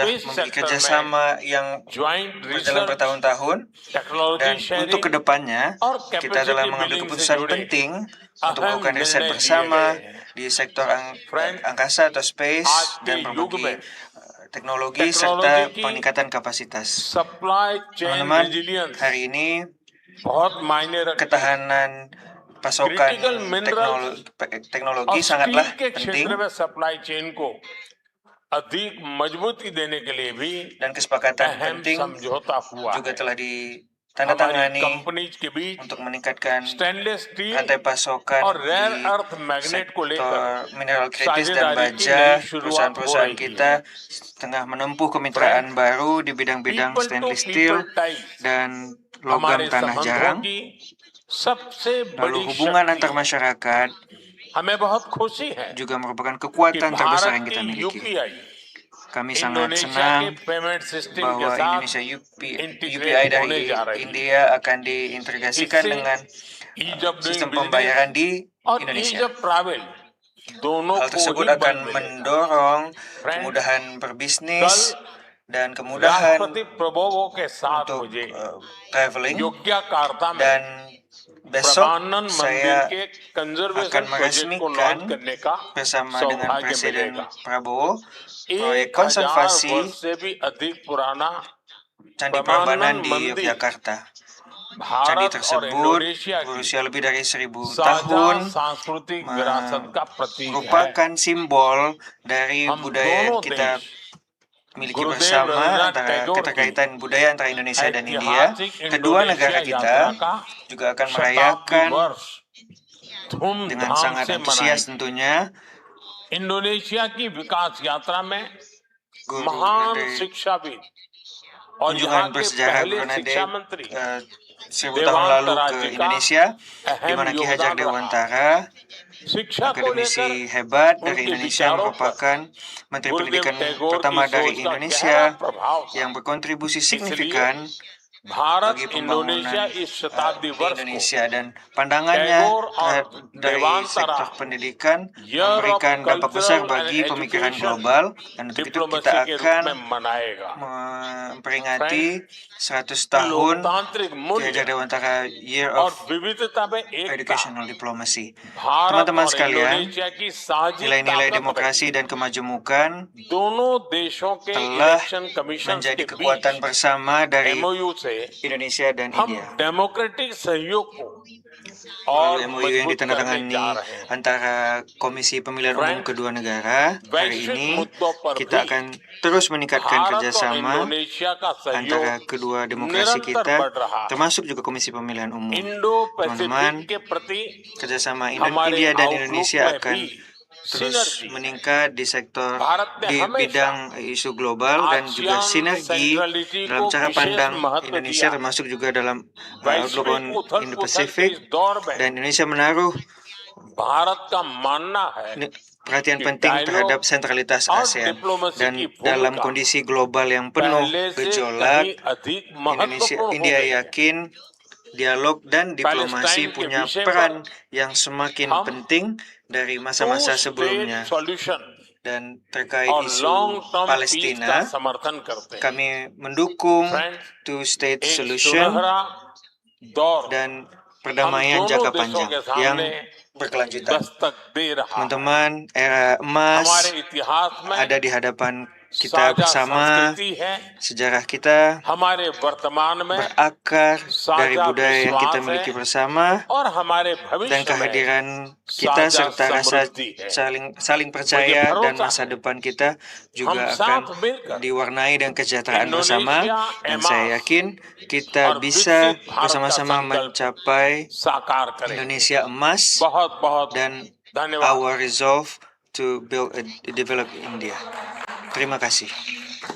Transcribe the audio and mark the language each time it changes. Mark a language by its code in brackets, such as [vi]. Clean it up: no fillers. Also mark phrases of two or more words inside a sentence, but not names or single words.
[hi] स्पेस [id] memiliki [hi] सेक्टर में [id] kerjasama yang [hi] ज्वाइंट [id] berjalan [hi] रिसर्च [id] bertahun-tahun, [hi] टेक्नोलॉजी [id] dan untuk [hi] शेयरिंग [id] kedepannya [hi] और [id] kita telah [hi] कैपेसिटी [id] mengambil [hi] बिल्डिंग से [id] keputusan [hi] जुड़े [id] penting untuk [hi] अहम [id] melakukan riset [hi] निर्णय लिए [id] bersama [hi] गए हैं। [id] di sektor [hi] Friends, [id] angkasa atau space [hi] आज के [id] dan [hi] युग [id] berbagi [hi] में [id] teknologi [hi] टेक्नोलॉजी [id] serta [hi] की [id] peningkatan kapasitas. [en] supply chain [id] Teman-teman, [hi] रेजिलियंस [id] hari ini [hi] बहुत मायने रखती है [id] ketahanan pasokan [en] critical minerals [id] teknologi [hi] और [id] sangatlah [hi] स्टील के [id] penting, [hi] क्षेत्र में [en] supply chain [hi] को अधिक मजबूती देने के लिए भी [id] dan kesepakatan [hi] अहम [id] penting [hi] समझौता हुआ [id] juga [hi] है। [id] telah [hi] हमारी [id] ditandatangani [hi] कंपनीज के बीच [id] untuk meningkatkan [en] stainless steel [id] rantai pasokan [hi] और रेयर [id] di [en] earth magnet [hi] को लेकर [id] sektor mineral kritis dan [hi] साझेदारी की [id] baja. [hi] नई शुरुआत हो [id] Perusahaan-perusahaan [hi] रही [id] kita [hi] है। [id] tengah menempuh kemitraan baru di bidang-bidang [en] people to [id] stainless [en] पीपल [id] steel [en] टाइज [id] dan logam [hi] हमारे [id] tanah [hi] संबंधों [id] jarang. [hi] की सबसे [id] Lalu [hi] बड़ी [id] hubungan [hi] शक्ति [id] antar masyarakat [hi] हमें बहुत खुशी है [id] juga merupakan [hi] कि [id] kekuatan terbesar yang [hi] भारत [id] kita [hi] की [id] miliki. [hi] यूपीआई [id] Kami sangat [hi] इंडोनेशिया के [id] senang [en] payment system [hi] के [id] bahwa [hi] साथ [id] Indonesia UPI [hi] इंटीग्रेट होने [id] dari [hi] जा रही है। [id] India akan diintegrasikan [hi] इससे [id] dengan [en] ease of doing [id] sistem [en] बिजनेस [id] pembayaran di [hi] और ईज [id] Indonesia. [en] of travel [hi] दोनों [id] Hal [hi] को [id] tersebut [hi] ही [id] akan [hi] बल मिलेगा। [id] mendorong [hi] Friends, [id] kemudahan berbisnis [hi] कल [id] dan kemudahan [hi] राष्ट्रपति प्रभुओं के साथ [id] untuk [hi] मुझे [id] traveling, [hi] योग्यकार्ता में [id] dan besok [hi] प्रमानन मंदिर [id] saya [hi] के कंजर्वेशन [id] akan [hi] प्रोजेक्ट को [id] meresmikan [hi] लॉन्च करने का [id] bersama dengan [hi] सौभाग्य [id] Presiden [hi] मिलेगा। [id] Prabowo proyek [hi] 1000 [id] konservasi [hi] वर्ष से भी अधिक पुराना [id] Candi Prambanan [hi] प्रमानन [id] di [hi] मंदिर [id] Yogyakarta. Candi [hi] भारत और [id] tersebut [hi] इंडोनेशिया की [id] berusia lebih dari 1000 [hi] साझा [id] tahun, [hi] सांस्कृतिक विरासत का प्रतीक है। [id] merupakan simbol dari [hi] हम [id] budaya yang [hi] दोनों [id] kita [hi] देश [id] miliki [hi] गुरुदेव [id] bersama, [hi] रवींद्रनाथ [id] antara [hi] टैगोर की [id] keterkaitan budaya antara Indonesia dan India. [hi] ऐतिहासिक [id] Kedua negara [hi] इंडोनेशिया यात्रा [id] kita [hi] का [id] juga akan [hi] शताब्दी [id] merayakan [hi] वर्ष [id] dengan [hi] धूमधाम [id] sangat [hi] से [id] antusias [hi] मनाएगी। [id] tentunya [hi] इंडोनेशिया की विकास यात्रा में [id] Guru [hi] महान [id] dari [hi] शिक्षाविद और यहाँ [id] kunjungan [hi] के [id] bersejarah [hi] पहले [id] Guru Nade [hi] शिक्षा मंत्री [id] 1000 tahun lalu ke Indonesia, di [hi] अहम [id] mana Ki Hajar [hi] योगदान रहा। [id] Dewantara, [hi] शिक्षा को [id] akademisi [hi] लेकर [id] hebat dari [hi] उनके [id] Indonesia, [hi] विचारों पर [id] merupakan Menteri [hi] गुरुदेव [id] Pendidikan [hi] टैगोर [id] pertama [hi] की [id] dari [hi] सोच का [id] Indonesia [hi] गहरा प्रभाव था। [id] yang berkontribusi [hi] इसलिए [id] signifikan [hi] भारत [id] bagi [hi] इंडोनेशिया [id] pembangunan [hi] इस शताब्दी [id] di [hi] वर्ष को [id] Indonesia, dan pandangannya [hi] टैगोर और [id] dari [hi] देवांतरा [id] sektor pendidikan [hi] Year of [id] memberikan dampak besar [hi] Cultural and [id] bagi pemikiran [hi] Education [id] global, dan untuk itu [hi] डिप्लोमेसी [id] kita [hi] के रूप [id] akan [hi] में मनाएगा। [id] memperingati 100 tahun [hi] लोकतांत्रिक [id] Ki [hi] मूल्य [id] Hajar Dewantara Year [hi] और [id] of [hi] विविधता में एकता [id] Educational Diplomacy. [hi] भारत [id] Teman-teman [hi] और [id] sekalian, [hi] इंडोनेशिया की साझी [id] nilai-nilai [hi] ताकत [id] demokrasi dan kemajemukan [hi] दोनों देशों के [id] telah [en] election commission [id] menjadi [hi] के [id] kekuatan [hi] बीच [id] bersama dari [hi] MOU से [id] Indonesia dan [hi] हम [id] India. [hi] डेमोक्रेटिक सहयोग को और [id] Melalui MOU yang [hi] मजबूत करने [id] ditandatangani [hi] जा रहे हैं। [id] antara Komisi Pemilihan Umum kedua negara, hari [hi] वैश्विक [id] ini [hi] मुद्दों पर [id] kita [hi] भी [id] akan terus meningkatkan [hi] भारत और [id] kerjasama [hi] इंडोनेशिया का [id] antara [hi] सहयोग [id] kedua demokrasi [hi] निरंतर [id] kita, [hi] बढ़ रहा है। [id] termasuk juga Komisi Pemilihan Umum. [hi] इंडो [id] Teman-teman, [hi] पैसिफिक के प्रति [id] kerjasama [hi] हमारे [id] India dan [hi] आउटलुक [id] Indonesia [hi] में [id] akan [hi] भी [id] terus [hi] सिनर्जी [id] meningkat di sektor [hi] भारत ने [id] di [hi] हमेशा [id] bidang isu global, dan juga [hi] ASEAN [id] sinergi [hi] सेंट्रलिटी [id] dalam [hi] को [id] cara [hi] विशेष [id] pandang [hi] महत्व [id] Indonesia, [hi] दिया। [id] termasuk juga dalam outlook [hi] वैश्विक [id] on [hi] उथल पुथल के [id] Indo-Pacific, [hi] इस दौर में [id] dan Indonesia menaruh [hi] भारत का मानना है [id] perhatian [hi] कि [id] penting [hi] dialog [id] terhadap sentralitas [hi] और [id] ASEAN, [hi] डिप्लोमेसी [id] dan [hi] की [id] dalam [hi] भूमिका [id] kondisi global yang penuh [hi] पहले से [id] gejolak, [hi] कहीं अधिक [id] Indonesia, [hi] महत्वपूर्ण हो [id] India [hi] गई है। [id] yakin dialog dan diplomasi [hi] पैलेस्टाइन के [id] punya [hi] विषय [id] peran [hi] पर [id] yang semakin [hi] हम [id] penting dari [en] टू [id] masa-masa [en] स्टेट [id] sebelumnya. [en] सॉल्यूशन [id] Dan terkait [hi] और [id] isu [en] long term peace [hi] का [id] Palestina, [hi] समर्थन करते हैं। [id] kami mendukung [hi] फ्रेंड्स, [id] two-state [hi] एक [id] solution [hi] सुनहरा दौर [id] dan [hi] हम [id] perdamaian [hi] दोनों [id] jangka [hi] देशों [id] panjang [hi] के [id] yang [hi] सामने [id] berkelanjutan. [hi] दस्तक दे रहा है। [id] Teman-teman, era emas [hi] हमारे इतिहास में [id] ada di hadapan kita [hi] साझा [id] bersama. [hi] संस्कृति है, [id] Sejarah kita [hi] हमारे वर्तमान में [id] berakar dari [hi] साझा [id] budaya yang kita [hi] विश्वास [id] miliki [hi] है [id] bersama, [hi] और हमारे [id] dan [hi] भविष्य में [id] kehadiran kita [hi] साझा [id] serta rasa [hi] समृद्धि है। [id] saling percaya [hi] मुझे [id] dan [hi] भरोसा [id] masa [hi] है [id] depan kita [hi] हम [id] juga akan [hi] साथ मिलकर [id] diwarnai dengan kesejahteraan bersama, [hi] इंडोनेशिया [id] dan saya [hi] एमास [id] yakin kita [hi] और [id] bisa [hi] विकसित भारत का [id] bersama-sama [hi] संकल्प [id] mencapai [hi] साकार करें। [id] Indonesia emas [hi] बहुत बहुत [id] dan [hi] धन्यवाद। [en] our resolve to build a developed India. [id] Terima kasih.